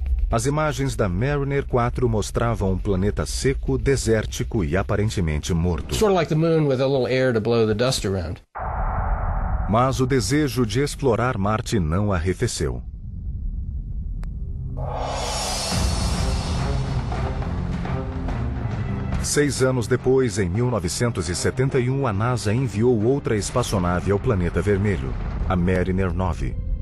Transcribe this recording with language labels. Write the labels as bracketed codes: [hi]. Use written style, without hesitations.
[pt] As imagens da Mariner 4 mostravam um planeta seco, desértico e aparentemente morto. [en] Sort of like the moon with a little air to blow the dust around. [pt] Mas o desejo de explorar Marte não arrefeceu. Seis anos depois, em 1971, a NASA enviou outra espaçonave ao planeta vermelho, a Mariner 9.